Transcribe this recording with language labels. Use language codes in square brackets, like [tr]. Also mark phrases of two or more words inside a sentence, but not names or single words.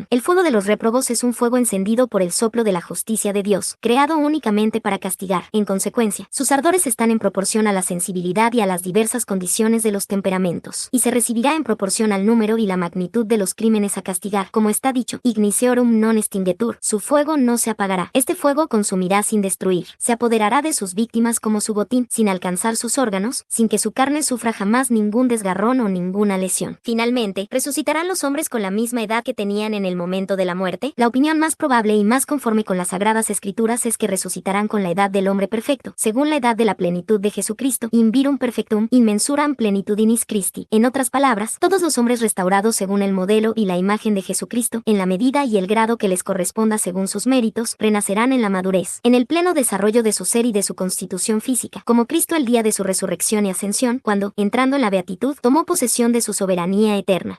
[es] El fuego de los réprobos es un fuego encendido por el soplo de la justicia de Dios, creado únicamente para castigar. En consecuencia, sus ardores están en proporción a la sensibilidad y a las diversas condiciones de los temperamentos, y se recibirá en proporción al número y la magnitud de los crímenes a castigar, como está dicho, [la] igniceorum non extinguetur, [es] su fuego no se apagará. Este fuego consumirá sin destruir, se apoderará de sus víctimas como su botín, sin alcanzar sus órganos, sin que su carne sufra jamás ningún desgarrón o ninguna lesión. Finalmente, ¿resucitarán los hombres con la misma edad que tenían en el momento de la muerte? La opinión más probable y más conforme con las Sagradas Escrituras es que resucitarán con la edad del hombre perfecto, según la edad de la plenitud de Jesucristo, [la] in virum perfectum, in mensuram plenitudinis Christi. [es] En otras palabras, todos los hombres restaurados según el modelo y la imagen de Jesucristo, en la medida y el grado que les corresponda según sus méritos, renacerán en la madurez, en el pleno desarrollo de su ser y de su constitución física, como Cristo el día de su resurrección y ascensión, cuando, entrando en la beatitud, tomó posesión de su soberanía eterna.